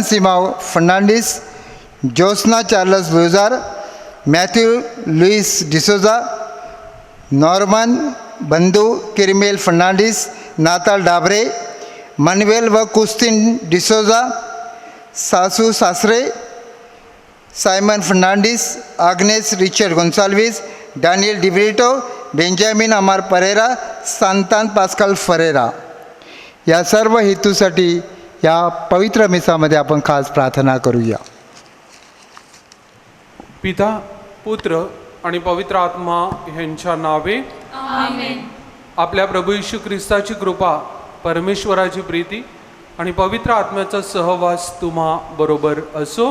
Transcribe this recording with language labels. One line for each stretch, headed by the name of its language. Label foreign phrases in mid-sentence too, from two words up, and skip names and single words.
Marathi: सिमाव फर्नांडिस, जोस्ना चार्लस लुजार, मॅथ्यू लुईस डिसोजा, नॉर्मन बंधू किरमेल फर्नांडिस, नाताल डाबरे, मनवेल व कुस्तिन डिसोजा, सासू सासरे, सायमन फर्नांडिस, आग्नेस रिचर्ड गोन्साल्विस, डॅनियल डिब्रिटो, बेंजामिन अमार परेरा, सांतान पास्कल फरेरा. या सर्व हेतूसाठी या पवित्र मिसामध्ये आपण खास प्रार्थना करूया. पिता, पुत्र आणि पवित्र आत्मा यांच्या नावे आमेन. आपल्या प्रभू येशू ख्रिस्ताची कृपा, परमेश्वराची प्रीती आणि पवित्र आत्म्याचा सहवास तुम्हा बरोबर असो.